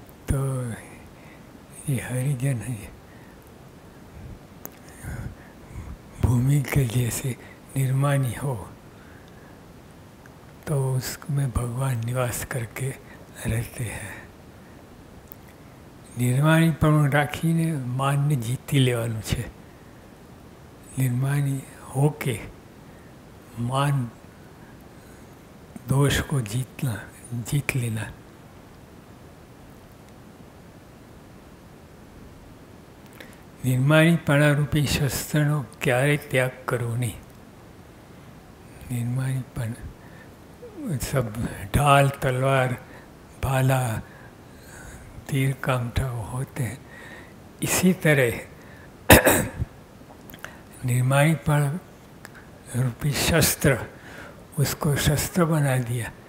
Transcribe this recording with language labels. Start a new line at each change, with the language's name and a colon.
Hindi: तो ये हरिजन है, भूमि के जैसे निर्माणी हो तो उसमें भगवान निवास करके रहते हैं।
Gujarati: निर्माणीपणું રાખીને માનને જીતી લેવાનું છે।
Hindi: निर्माणी होके मान दोष को जीत लेना।
Gujarati: निर्माणीपणा रूपी शस्त्रનો ક્યારે ત્યાગ કરવો નહીં।
Hindi: निर्माणीपण सब ढाल तलवार भाला तीर कामठा होते हैं, इसी तरह निर्माणीपण रूपी शस्त्र, उसको शस्त्र बना दिया।